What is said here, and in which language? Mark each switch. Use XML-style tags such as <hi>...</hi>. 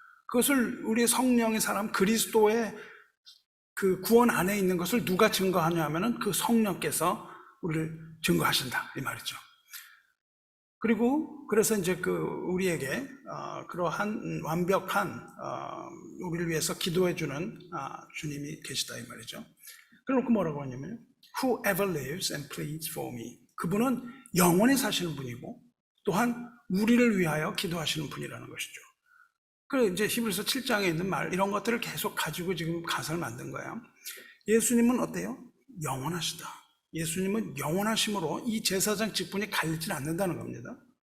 <ko>그것을 우리의 성령의 사람 그리스도의 그 구원 안에 있는 것을 누가 증거하냐 하면은 그 성령께서 우리를 증거하신다 이 말이죠. 그리고 그래서 이제 우리에게 그러한 완벽한 우리를 위해서 기도해 주는 주님이 계시다 이 말이죠. 그래놓고 뭐라고 하냐면요,</ko> <en>Whoever lives and pleads for me.</en> <ko>그분은 영원히 사시는 분이고 또한 우리를 위하여 기도하시는 분이라는 것이죠. 그 이제 히브리서 7장에 있는 말, 이런 것들을 계속 가지고 지금 가사를 만든 거예요. 예수님은 어때요? 영원하시다. 예수님은 영원하심으로 이 제사장 직분이 갈리지 않는다는 겁니다.</ko>